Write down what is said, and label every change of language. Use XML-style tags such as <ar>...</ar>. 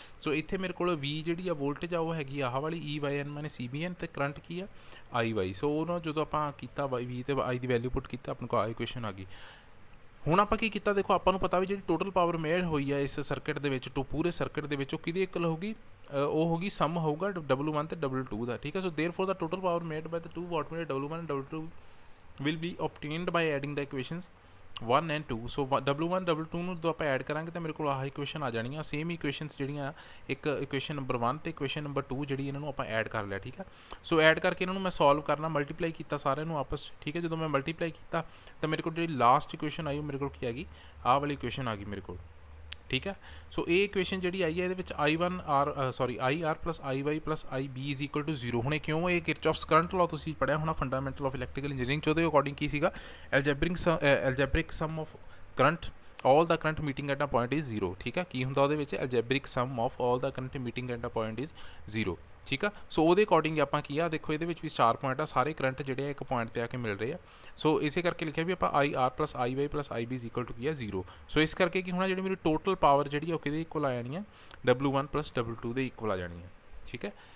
<pa>ਸੋ ਇੱਥੇ ਮੇਰੇ ਕੋਲ V ਜਿਹੜੀ ਆ ਵੋਲਟੇਜ ਆ ਉਹ ਹੈਗੀ ਆਹ ਵਾਲੀ EYN ਮਾਈਨਸ EBN, ਤੇ ਕਰੰਟ ਕੀ ਆ IY। ਸੋ ਉਹਨੂੰ ਜਦੋਂ ਆਪਾਂ ਕੀਤਾ V ਤੇ I ਦੀ ਵੈਲਿਊ ਪੁੱਟ ਕੀਤਾ, ਆਪਣੇ ਕੋਲ ਆ ਇਕੁਏਸ਼ਨ ਆ ਗਈ। ਹੁਣ ਆਪਾਂ ਕੀ ਕੀਤਾ, ਦੇਖੋ ਆਪਾਂ ਨੂੰ ਪਤਾ ਵੀ ਜਿਹੜੀ ਟੋਟਲ ਪਾਵਰ ਮੇਡ ਹੋਈ ਹੈ ਇਸ ਸਰਕਟ ਦੇ ਵਿੱਚ, ਪੂਰੇ ਸਰਕਟ ਦੇ ਵਿੱਚ ਉਹ ਕਿਹਦੀ ਇਕੁਅਲ ਹੋਊਗੀ, ਉਹ ਹੋਗੀ ਸਮ ਹੋਊਗਾ W1 ਤੇ W2 ਦਾ, ਠੀਕ ਹੈ।</pa> <en>So therefore the total power made by the 2 wattmeter W1 and W2 will be obtained by adding the equations 1 and 2।</en> <pa>So W1 W2 ਨੂੰ ਜਦੋਂ ਆਪਾਂ ਐਡ ਕਰਾਂਗੇ ਤਾਂ ਮੇਰੇ ਕੋਲ ਆਹ ਇਕੁਏਸ਼ਨ ਆ ਜਾਣੀਆਂ, ਸੇਮ ਇਕੁਏਸ਼ਨਸ ਜਿਹੜੀਆਂ, ਇੱਕ ਇਕੁਏਸ਼ਨ ਨੰਬਰ 1 ਤੇ ਇਕੁਏਸ਼ਨ ਨੰਬਰ 2 ਜਿਹੜੀ ਇਹਨਾਂ ਨੂੰ ਆਪਾਂ ਐਡ ਕਰ ਲਿਆ, ਠੀਕ ਹੈ। ਸੋ ਐਡ ਕਰਕੇ ਇਹਨਾਂ ਨੂੰ ਮੈਂ ਸੋਲਵ ਕਰਨਾ, ਮਲਟੀਪਲਾਈ ਕੀਤਾ ਸਾਰਿਆਂ ਨੂੰ ਆਪਸ, ਠੀਕ ਹੈ। ਜਦੋਂ ਮੈਂ ਮਲਟੀਪਲਾਈ ਕੀਤਾ ਤਾਂ ਮੇਰੇ ਕੋਲ ਜਿਹੜੀ ਲਾਸਟ ਇਕੁਏਸ਼ਨ ਆਈ ਉਹ ਮੇਰੇ ਕੋਲ ਕੀ ਆ ਗਈ, ਆਹ ਵਾਲੀ ਇਕੁਏਸ਼ਨ ਆ ਗਈ ਮੇਰੇ ਕੋਲ, ਠੀਕ ਹੈ। ਸੋ ਇਹ ਇਕੁਏਸ਼ਨ ਜਿਹੜੀ ਆਈ ਹੈ ਇਹਦੇ ਵਿੱਚ IR plus IY plus IB is equal to 0। ਹੁਣ ਇਹ ਕਿਉਂ, ਇਹ ਕਿਰਚੌਫਸ ਕਰੰਟ ਲਾਅ ਤੁਸੀਂ ਪੜ੍ਹਿਆ ਹੋਣਾ ਫੰਡਾਮੈਂਟਲ ਆਫ ਇਲੈਕਟ੍ਰੀਕਲ ਇੰਜੀਨੀਅਰਿੰਗ 'ਚ, ਉਹਦੇ ਅਕੋਰਡਿੰਗ ਕੀ ਸੀਗਾ,</pa> <en>algebraic sum of current all the current meeting at a point is 0,</en> <pa>ਠੀਕ ਆ। ਕੀ ਹੁੰਦਾ ਉਹਦੇ ਵਿੱਚ,</pa> <en>algebraic sum of all the current meeting at a point is 0,</en> <pa>ਠੀਕ ਆ। ਸੋ ਉਹਦੇ ਅਕੋਰਡਿੰਗ ਆਪਾਂ ਕੀ ਆ, ਦੇਖੋ ਇਹਦੇ ਵਿੱਚ ਵੀ 4 ਪੁਆਇੰਟ ਆ, ਸਾਰੇ ਕਰੰਟ ਜਿਹੜੇ ਆ ਇੱਕ ਪੁਆਇੰਟ ਤੇ ਆ ਕੇ ਮਿਲ ਰਹੇ ਆ। ਸੋ ਇਸੇ ਕਰਕੇ ਲਿਖਿਆ ਵੀ ਆਪਾਂ IR plus IY plus IB is equal to ਕੀ ਆ 0। ਸੋ ਇਸ ਕਰਕੇ ਕੀ ਹੋਣਾ, ਜਿਹੜੀ ਮੇਰੀ ਟੋਟਲ ਪਾਵਰ ਜਿਹੜੀ ਉਹ ਕਿਹਦੇ ਇਕੁਅਲ ਆ ਜਾਣੀ ਆ, W1 ਪਲਸ W2 ਦੇ ਇਕੁਅਲ ਆ ਜਾਣੀ ਆ, ਠੀਕ ਹੈ।</pa>